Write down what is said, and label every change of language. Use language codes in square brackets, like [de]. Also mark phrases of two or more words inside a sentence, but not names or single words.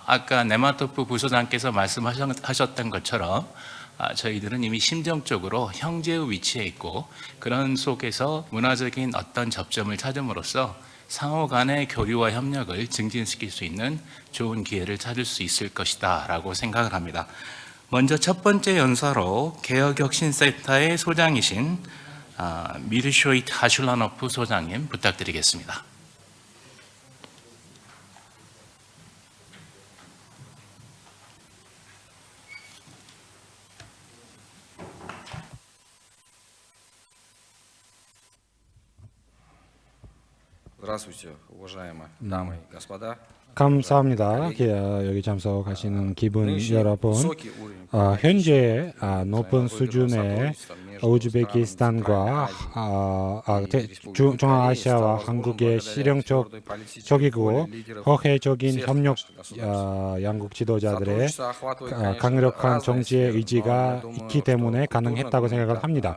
[ko] 아까 네마토프 부소장께서 말씀하셨던 것처럼 저희들은 이미 심정적으로 형제의 위치에 있고 그런 속에서 문화적인 어떤 접점을 찾음으로써 상호 간의 교류와 협력을 증진시킬 수 있는 좋은 기회를 찾을 수 있을 것이다 라고 생각을 합니다. 먼저 첫 번째 연사로 개혁혁신센터의 소장이신 미르쇼이트 하슐라노프 소장님 부탁드리겠습니다. [ru] Здравствуйте, уважаемые дамы и господа. [ko] 감사합니다. 여기 참석하시는 기분 여러분. 현재 높은 수준의 우즈베키스탄과 중앙아시아와 한국의 실용적이고 허회적인 협력 양국 지도자들의 강력한 정치의 의지가 있기 때문에 가능했다고 생각을 합니다.